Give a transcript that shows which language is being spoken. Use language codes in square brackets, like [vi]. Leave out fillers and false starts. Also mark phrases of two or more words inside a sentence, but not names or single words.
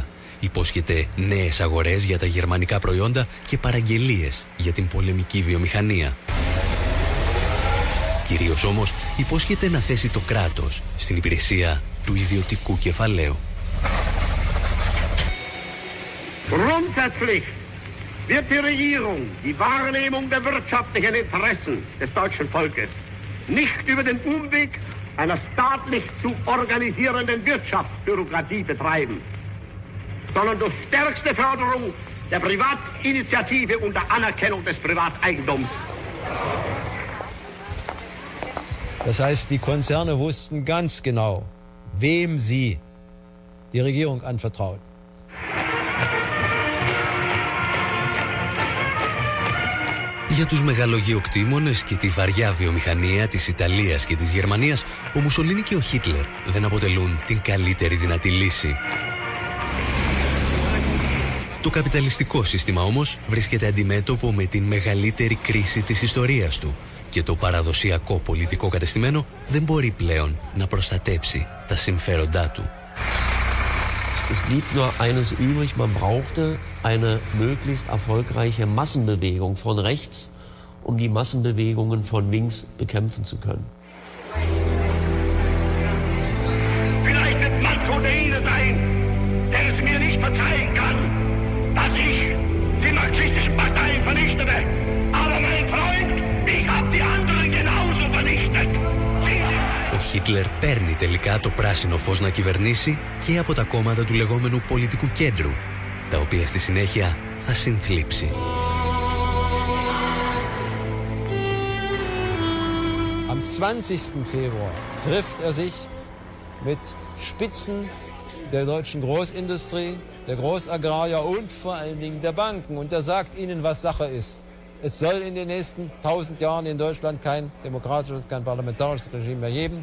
[el] Υπόσχεται νέες αγορές για τα γερμανικά προϊόντα και παραγγελίες για την πολεμική βιομηχανία. Κυρίως όμως υπόσχεται να θέσει το κράτος στην υπηρεσία του ιδιωτικού κεφαλαίου. [de] Grundsätzlich wird die Regierung die Wahrnehmung der wirtschaftlichen Interessen des deutschen Volkes nicht über den Umweg einer staatlich zu organisierenden Wirtschaftsbürokratie betreiben, sondern durch stärkste Förderung der Privatinitiative und der Anerkennung des Privateigentums. Das heißt, die Konzerne wussten ganz genau, wem sie die Regierung anvertrauen. [el] Για τους μεγαλογεωκτήμονες και τη βαριά βιομηχανία της Ιταλίας και της Γερμανίας, ο Μουσολίνι και ο Χίτλερ δεν αποτελούν την καλύτερη δυνατή λύση. Το καπιταλιστικό σύστημα όμως βρίσκεται αντιμέτωπο με την μεγαλύτερη κρίση της ιστορίας του και το παραδοσιακό πολιτικό κατεστημένο δεν μπορεί πλέον να προστατέψει τα συμφέροντά του. [de] Es blieb nur eines übrig, man brauchte eine möglichst erfolgreiche Massenbewegung von rechts, um die Massenbewegungen von links bekämpfen zu können. Vielleicht wird Manfred der Ihnen sein, der es mir nicht verzeihen kann, dass ich die marxistischen Parteien vernichtete. Aber mein Freund, ich habe die anderen genauso vernichtet. [el] Ο Χίτλερ παίρνει τελικά το πράσινο φως να κυβερνήσει και από τα κόμματα του λεγόμενου πολιτικού κέντρου, τα οποία στη συνέχεια θα συνθλίψει. [de] Am 20. Februar trifft er sich mit Spitzen der deutschen Großindustrie, der Großagrarier und vor allen Dingen der Banken. Und er sagt ihnen, was Sache ist. Es soll in den nächsten 1000 Jahren in Deutschland kein demokratisches, kein parlamentarisches Regime mehr geben.